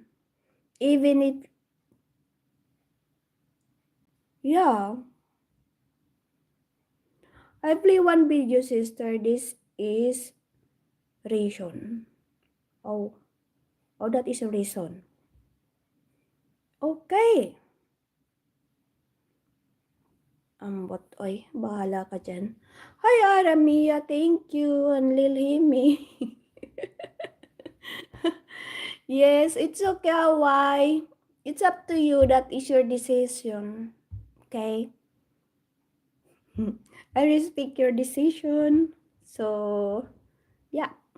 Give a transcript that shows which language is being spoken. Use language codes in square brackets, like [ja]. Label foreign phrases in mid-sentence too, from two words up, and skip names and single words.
[en] Even if, yeah. I play one video, sister. This is reason. Oh, that is a reason. [tl] Okay. Ambot, oy, bahala ka dyan. [en] Hi, Aramia, thank you, and Lilhimi. Yes, it's okay, why? It's up to you, that is your decision. Okay? I respect your decision. So, yeah.